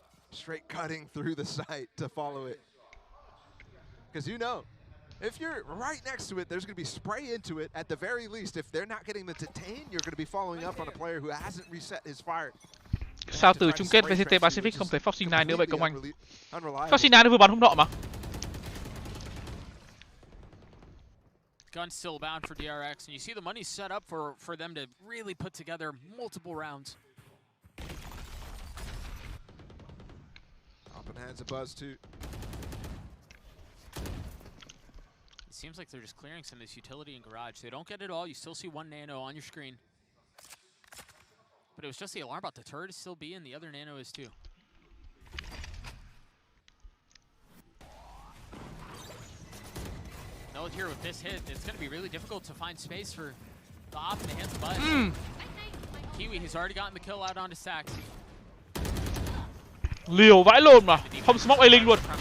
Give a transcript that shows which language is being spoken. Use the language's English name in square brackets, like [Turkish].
[English] Straight cutting through the site to follow it. Because you know, if you're right next to it, there's going to be spray into it at the very least. If they're not getting the detain, you're going to be following up on a player who hasn't reset his fire. [Vietnamese] Sao từ chung kết VCT Pacific không thấy Foxy 9 nữa vậy Công Anh? Foxy 9 nó vừa bắn hôm nọ mà. [English] Gun still bound for DRX, and you see the money set up for them to really put together multiple rounds. Up in hands of Buzz too. It seems like they're just clearing some of this utility in garage. They don't get it all. You still see one nano on your screen. But it was just the alarm bot. The turret is still B, and the other nano is too. Note here with this hit, it's going to be really difficult to find space for the op in the hands of Buzz. Kiwi has already gotten the kill out onto Stacks. [Vietnamese] Liều vãi lồn mà, không smoke A-Link luôn.